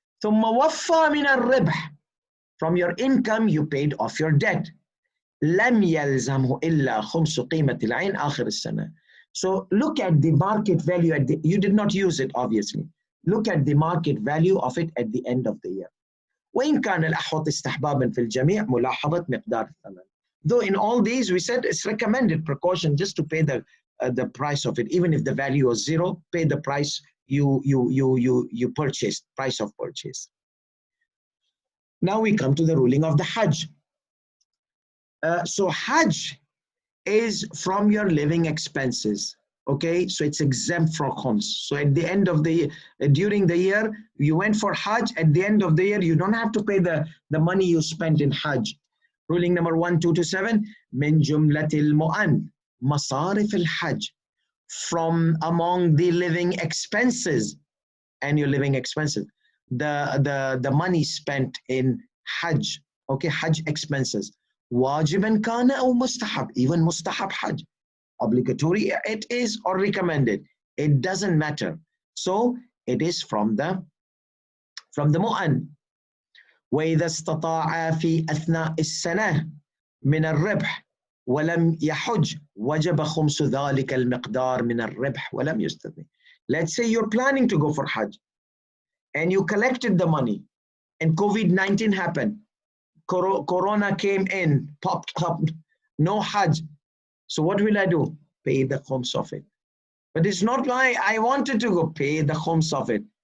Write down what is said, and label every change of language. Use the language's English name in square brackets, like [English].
[Arabic] ثُمَّ وَفَّى مِنَ الرِّبْحِ, [English] from your income you paid off your debt. [Arabic] لَمْ يَلْزَمْهُ إِلَّا خُمْسُ قِيمَةِ الْعَيْنِ آخِرِ السَّنَةِ. [English] So look at the market value, you did not use it obviously. Look at the market value of it at the end of the year. [Arabic] وإن كان الأحوط استحبابا في الجميع ملاحظة مقدار الثمن. [English] Though in all these we said it's recommended precaution just to pay the price of it, even if the value was zero, pay the price you purchased, price of purchase. Now we come to the ruling of the Hajj. So Hajj is from your living expenses. Okay, so it's exempt from khums. So at the end of the year, during the year, you went for Hajj, at the end of the year, you don't have to pay the money you spent in Hajj. Ruling number 1227, [Arabic] min jumlatil mu'an, masarif al-Hajj, [English] from among the living expenses, and your living expenses, the money spent in Hajj, okay, Hajj expenses, [Arabic] wajiban kana aw mustahab, [English] even mustahab Hajj. Obligatory it is or recommended, it doesn't matter. So it is from the mu'an. [Arabic] وإذا استطاع في أثناء السنة من الربح ولم يحج وجب خمس ذلك المقدار من الربح ولم يستثني. [English] Let's say you're planning to go for Hajj and you collected the money and COVID-19 happened, Corona came in, popped up, no Hajj. So what will I do? Pay the khums of it. But it's not like I wanted to go pay the khums of it.